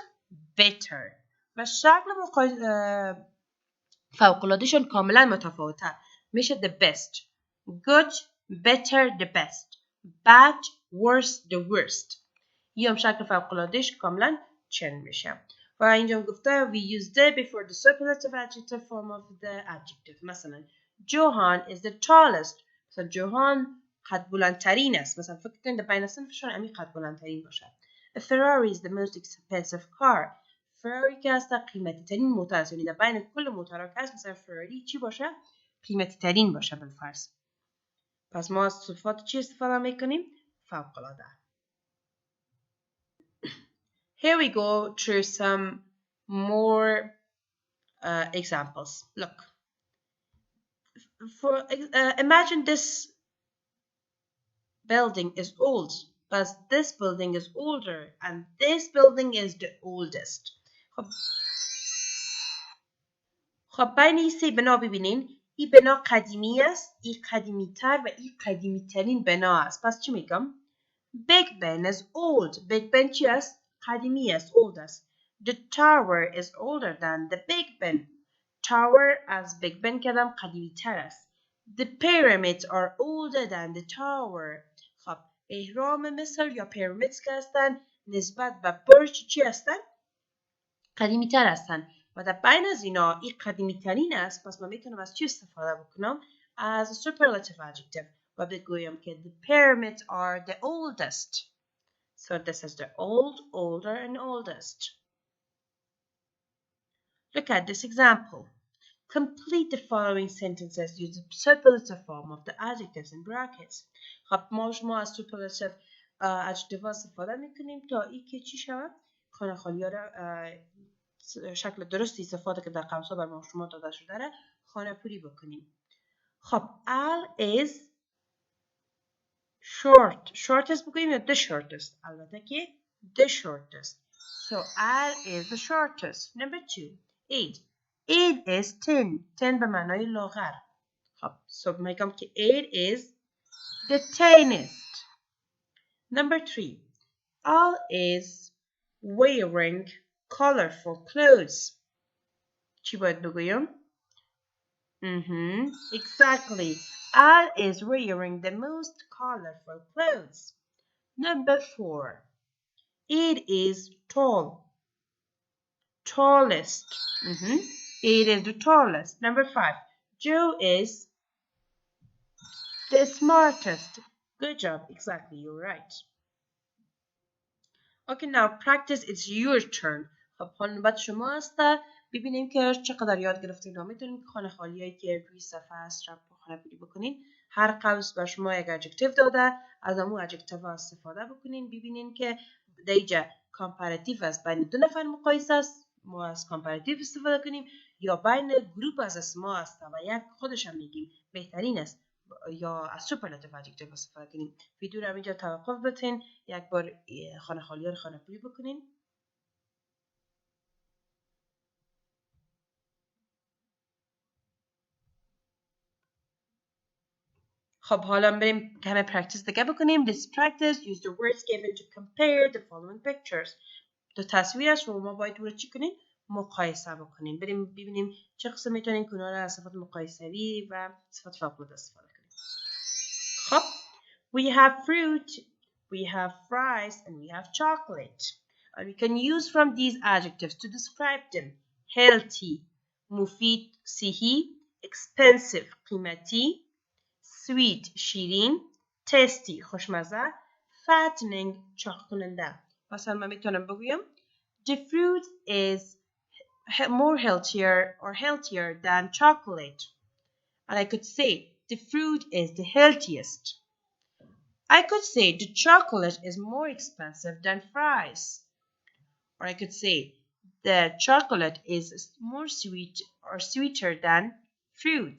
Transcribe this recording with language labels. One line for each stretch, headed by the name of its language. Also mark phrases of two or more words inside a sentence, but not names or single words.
Persian: better. و شکل فوق‌العادهشون کاملا متفاوته، میشه
English: the best. good better the best، bad worse the worst.
Persian: این هم شکل فوق‌العادهش کاملا چنین میشه. و اینجا گفته
English: we use the before the superlative adjective form of the adjective.
Persian: مثلا
English: Johan is the tallest،
Persian: مثلا جوهان قد بلندترین است. مثلا فکر کنید بین صنفشون همین قد بلندترین باشه.
English: A Ferrari is the most expensive car.
Persian: فراری که هست قیمتی ترین موتور است، یعنی در بین کل موتورها که هست مثلا فراری چی باشه؟ قیمتی ترین باشه بالفرض. پس ما از صفات چی استفاده میکنیم؟ فوق‌العاده.
English: Here we go through some more examples. Look, imagine this building is old, but this building is older, and this building is the oldest.
Persian: خب بین این سه بنا ببینین، این بنا قدیمی است، این قدیمی تر و این قدیمی ترین بنا است. پس چی میگم؟
English: Big Ben is old.
Persian: Big Ben چی است؟ قدیمی است، old است.
English: The tower is older than the Big Ben.
Persian: Tower از Big Ben کردم قدیمی تر است.
English: The pyramids are older than the tower.
Persian: خب اهرام مصر یا pyramids که هستن نسبت به برج چی هستن؟ قدیمی تر هستن. و در بین از اینا این قدیمی ترین است. پس من میتونم از چی استفاده بکنم؟
English: از superlative adjective
Persian: و بگویم که
English: the pyramids are the oldest. So this is the old, older, and oldest. Look at this example. Complete the following sentences using the superlative form of the adjectives in brackets.
Persian: خب ما شما از
English: superlative adjective
Persian: استفاده میکنیم تا این که چی شود؟ خانه خالی را شکل درستی استفاده که در قاموس‌ها بر ما شما داده شده را خانه پوری بکنیم.
English: خب Al is shortest
Persian: بگوییم یا
English: the shortest؟
Persian: البته که
English: the shortest. So Al is the shortest. Number 2.
Persian: 8 is 10 به معنای لاغر.
English: خب so
Persian: میگم که
English: 8 is The tiniest. Number 3. Al is wearing colorful clothes.
Persian: چی باید بگویم؟ Exactly.
English: Al is wearing the most colorful clothes. Number 4. It is tall. Tallest. It is the tallest. Number 5. Joe is the smartest. Good job. Exactly. You're right. Okay, now practice. It's your turn.
Persian: خب حال نوبت شما هسته. ببینیم که چقدر یاد گرفتین. میتونیم خانه خالیایی که روی صفحه هست را خانه پولی بکنین. هر قوس به شما یک ادجکتیو داده. از امون ادجکتیو استفاده بکنین. ببینین که دیجا کامپاراتیو است. بین دو نفر مقایسه است. ما از کامپاراتیو استفاده کنیم یا بین گروپ از اسما است و یک خودش هم میگیم بهترین است یا از
English: superlative adjective
Persian: استفاده کنیم. ویدیو رو اینجا توقف بتین. یک بار خانه خالی رو خانه پولی بکنین. خب حالا بریم همه پرکتیس دیگه بکنیم.
English: This practice use the words given to compare the following pictures.
Persian: دو تصویر است رو ما باید رو چی کنیم؟ مقایسه بکنیم. بریم ببینیم چه قسم میتونیم که اونا رو از صفات مقایسوی و صفات فوق‌العاده استفاده کنیم.
English: خب we have fruit, we have fries, and we have chocolate. And we can use from these adjectives to describe them. Healthy,
Persian: مفید, صحی, expensive, قیمتی, sweet شیرین tasty خوشمزه fattening چاق کننده.
English: مثلا من میتونم بگویم the fruit is more healthier than chocolate, and I could say the fruit is the healthiest. I could say the chocolate is more expensive than fries, or I could say the chocolate is more sweet or sweeter than fruit.